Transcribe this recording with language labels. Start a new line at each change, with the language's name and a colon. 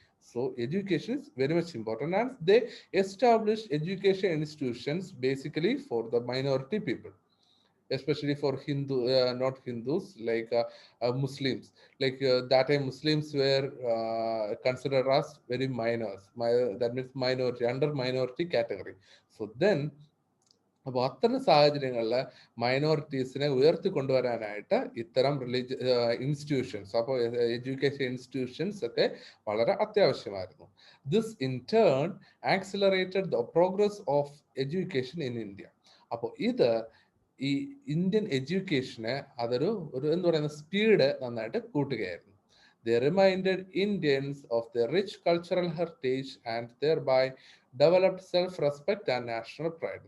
English: So education is very much important, and they established education institutions basically for the minority people, especially for not Hindus, like Muslims. Like that time Muslims were considered as very minors. That means minority, under minority category. So then
Malayalam: അപ്പോൾ അത്തരം സാഹചര്യങ്ങളിൽ മൈനോറിറ്റീസിനെ ഉയർത്തിക്കൊണ്ടുവരാനായിട്ട് ഇത്തരം institutions, അപ്പോൾ education institutions ഒക്കെ വളരെ അത്യാവശ്യമായിരുന്നു.
English: This in turn accelerated the progress of education in India.
Malayalam: അപ്പോൾ ഇത് ഈ ഇന്ത്യൻ എഡ്യൂക്കേഷന് അതൊരു എന്ന് പറയുന്ന സ്പീഡ് നന്നായിട്ട് കൂട്ടുകയായിരുന്നു.
English: They reminded Indians of their rich cultural heritage and thereby developed self-respect and national pride.